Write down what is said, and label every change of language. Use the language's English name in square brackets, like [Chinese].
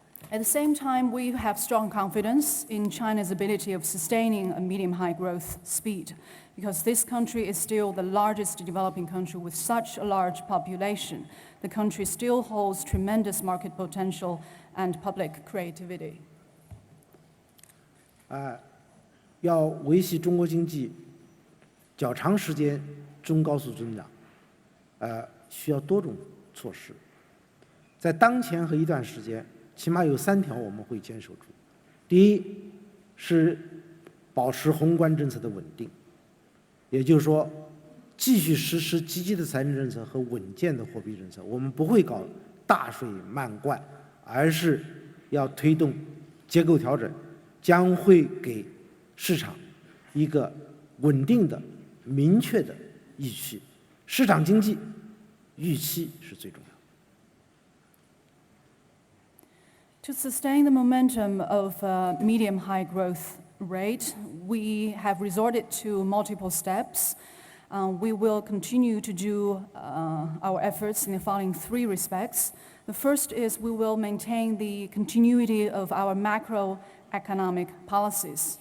[English] At the same time, we have strong confidence in China's ability of sustaining a medium-high growth speed, because this country is still the largest developing country with such a large population. The country still holds tremendous market potential and public creativity. [Chinese] 要维系中国经济较长时间中高速增长，需要多种措施。在当前和一段时间，起码有3条我们会坚守住。第一是保持宏观政策的稳定，也就是说，继续实施积极的财政政策和稳健的货币政策。我们不会搞大水漫灌，而是要推动结构调整，将会给市场一个稳定的、明确的预期。市场经济预期是最重要的。 [English] To sustain the momentum of medium-high growth rate, we have resorted to multiple steps. We will continue to do our efforts in the following 3 respects. The first is we will maintain the continuity of our macroeconomic policies.